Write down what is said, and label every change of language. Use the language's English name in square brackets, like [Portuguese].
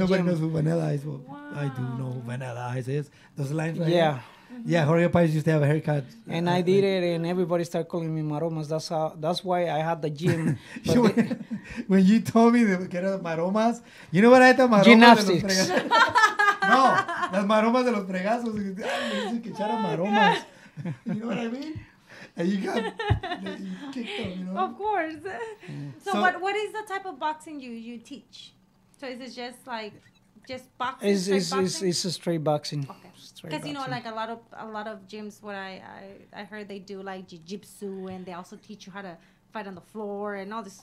[English] Nobody knows who Vanilla Ice is. Well, I do know who Vanilla Ice is. Those lines right here. Yeah, Jorge Payas used to have a haircut. And I did it, and everybody started calling me Maromas. That's why I had the gym. When you told me that era Maromas, you know what I thought? Maromas Gymnastics. [Spanish] No, las maromas de los fregazos. Me dicen que echara maromas. [English] You know what I mean? And you kicked them, you know? Of course. So what is the type of boxing you teach? So is it just like boxing? It's a straight boxing. Okay. Because you know, like a lot of gyms, what I heard they do like jiu-jitsu, and they also teach you how to fight on the floor and all this.